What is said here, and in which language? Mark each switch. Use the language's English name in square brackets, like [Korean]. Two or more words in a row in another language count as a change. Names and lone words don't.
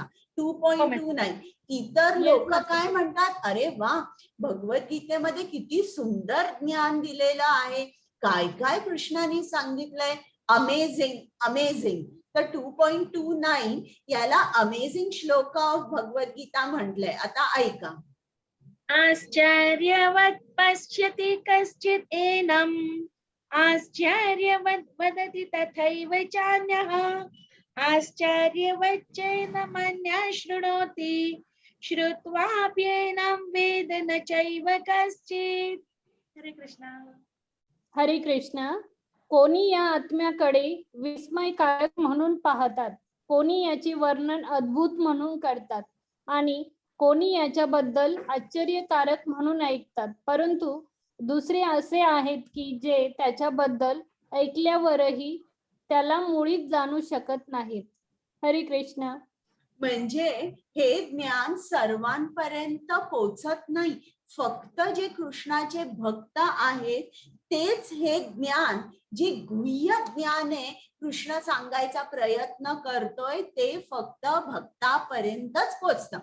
[Marathi] 2.29. इतर लोक काय म्हणतात? अरे वा, भगवद्गीतेमध्ये किती सुंदर ज्ञान दिलेलं आहे, काय काय कृष्णाने सांगितलंय, [English] amazing amazing. [Marathi] तर 2.29 याला [English] amazing shloka of Bhagavadgita [Marathi] म्हटलंय. आता ऐका. [Sanskrit] आश्चर्यवत् पश्यति कश्चित् एनम् आश्चर्यवत् वदति तथैव चान्यः आश्चर्यवच्चैनमन्यः शृणोति श्रुत्वाप्येनं वेद न चैव कश्चित्. [Marathi] हरे कृष्णा. हरे कृष्ण. कोणी या आत्म्याकडे विस्मयकारक म्हणून पाहतात, कोणी याचे वर्णन अद्भुत म्हणून करतात आणि कोणी याच्याबद्दल आश्चर्यकारक म्हणून ऐकतात. परंतु दुसरे असे आहेत की जे त्याच्याबद्दल ऐकल्यावरही त्याला मुळीच जाणू शकत नाहीत. हरे कृष्ण. म्हणजे हे ज्ञान सर्वांपर्यंत पोचत नाही. फक्त जे कृष्णाचे भक्त आहेत तेच हे ज्ञान, जे गुह्य ज्ञान आहे, कृष्ण सांगायचा प्रयत्न करतोय ते फक्त भक्तापर्यंतच पोचतं.